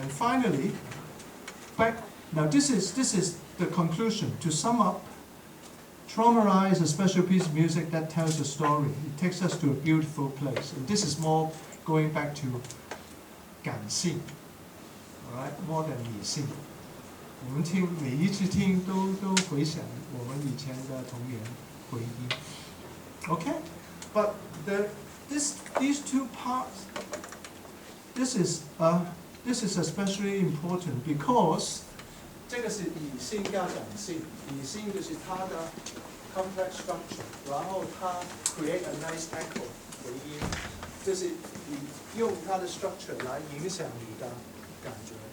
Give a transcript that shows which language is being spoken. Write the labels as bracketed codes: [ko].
[en] And finally, now this is the conclusion. To sum up, Trauma is a special piece of music that tells a story. It takes us to a beautiful place. And this is more going back to 感性, all right, more than 理性。 [zh] 我们听每一次听都回想我们以前的童年回忆。 [en] Okay, but these two parts, this is especially important because 这个是理性加感性，理性就是它的 complex structure，然后它 create a nice echo 回音，就是你用它的 structure 来影响你的感觉。